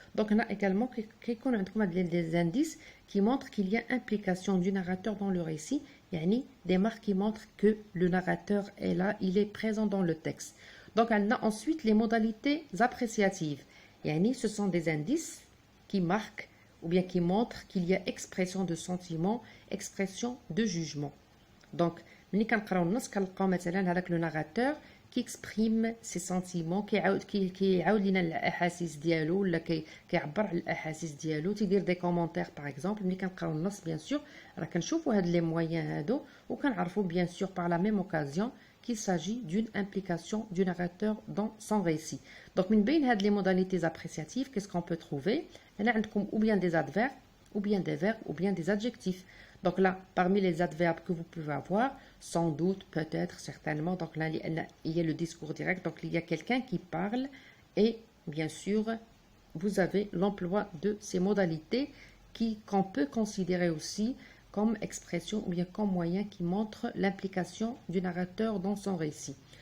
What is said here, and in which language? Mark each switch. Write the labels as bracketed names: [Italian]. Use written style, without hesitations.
[French] Donc, on a également des indices qui montrent qu'il y a implication du narrateur dans le récit, des marques qui montrent que le narrateur est là, il est présent dans le texte. Donc, on a ensuite les modalités appréciatives. Ce sont des indices qui marquent ou bien qui montrent qu'il y a expression de sentiment, expression de jugement. Donc, le narrateur qui exprime ses sentiments [Arabic] كيعاود لينا الاحاسيس ديالو [French] ولا كيعبر على الاحاسيس ديالو [Arabic] تيدير [French] دي كومونتير باغ اكزومبل [Arabic] ملي كنقراو النص [French] بيان سور [Arabic] راه كنشوفوا هاد [French] لي مويان [Arabic] هادو وكنعرفوا [French] بيان سور par la même occasion qu'il s'agit d'une implication du narrateur dans son récit. Donc [Arabic] من بين هاد [French] les modalités appréciatives qu'est-ce qu'on peut trouver [Arabic] هنا عندكم [French] ou bien des adverbes ou bien des verbes ou bien des adjectifs. Donc là, parmi les adverbes que vous pouvez avoir, sans doute, peut-être, certainement, donc là, il y a le discours direct, donc il y a quelqu'un qui parle et bien sûr, vous avez l'emploi de ces modalités qu'on peut considérer aussi comme expression ou bien comme moyen qui montre l'implication du narrateur dans son récit.